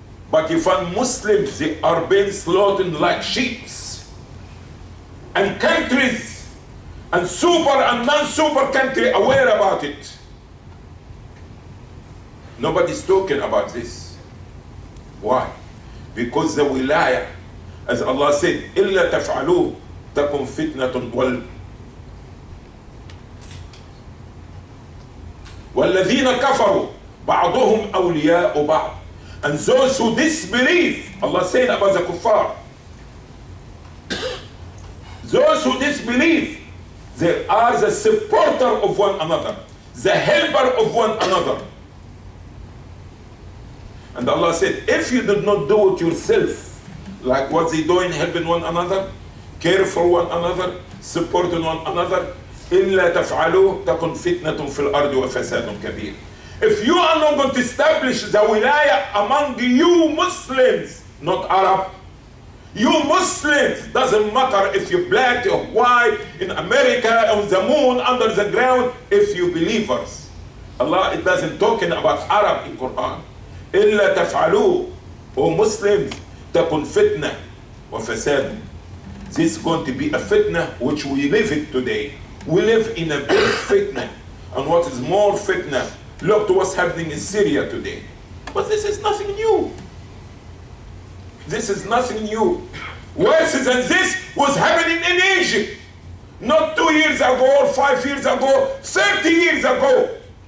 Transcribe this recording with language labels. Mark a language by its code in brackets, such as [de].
[en] But you find Muslims, they are being slaughtered like sheep. And countries, and super and non-super country aware about it. Nobody's talking about this. Why? Because the wilayah, as Allah said, [ar] إِلَّا تَفْعَلُوا تَكُنْ فِتْنَةٌ وَالَّذِينَ كَفَرُوا بَعْضُهُمْ أَوْلِيَاءُ بَعْضٍ. [en] And those who disbelieve, Allah said about the kuffar, those who disbelieve, they are the supporter of one another, the helper of one another. And Allah said, if you did not do it yourself, like what they doing, helping one another, care for one another, supporting one another, [ar] إِلَّا تَفْعَلُوا تَكُنْ فِتْنَةٌ فِي الْأَرْضِ وَفَسَادٌ كَبِيرٌ. [en] If you are not going to establish the wilayah among you Muslims, not Arab, you Muslims, doesn't matter if you're black or white, in America, on the moon, under the ground, if you believers. Allah, it doesn't talking about Arab in Quran. [ar] إِلَّا تَفْعَلُوا, [en] O Muslims, [ar] تَكُنْ فِتْنَةٌ وَفَسَادٌ. [en] This is going to be a fitna which we live it today. We live in a big fitna. And what is more fitna? Look to what's happening in Syria today. But this is nothing new. This is nothing new. Worse than this was happening in Egypt. Not 2 years ago, or 5 years ago, 30 years ago.